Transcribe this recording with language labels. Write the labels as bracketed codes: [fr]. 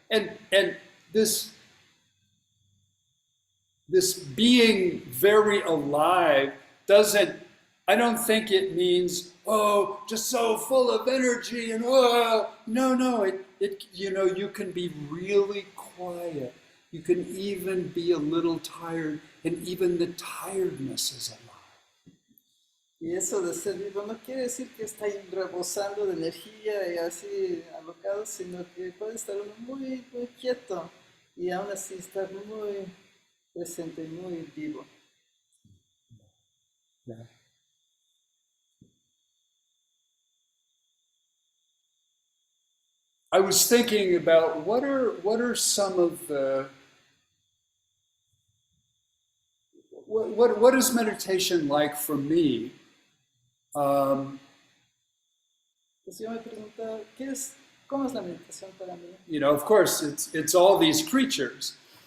[en] And this being very alive I don't think it means, oh, just so full of energy and oh, no, it you can be really quiet. You can even be a little tired, and even the tiredness is alive. [es] Y eso de ser vivo no quiere decir que está rebosando de energía y así alocado, sino que puede estar uno muy quieto y aún así estar muy presente, muy vivo. [en] Yeah. I was thinking about what are some of the what is meditation like for me? [es] Entonces yo me pregunto, ¿cómo es la meditación para mí? [en] You know, of course, it's all these creatures.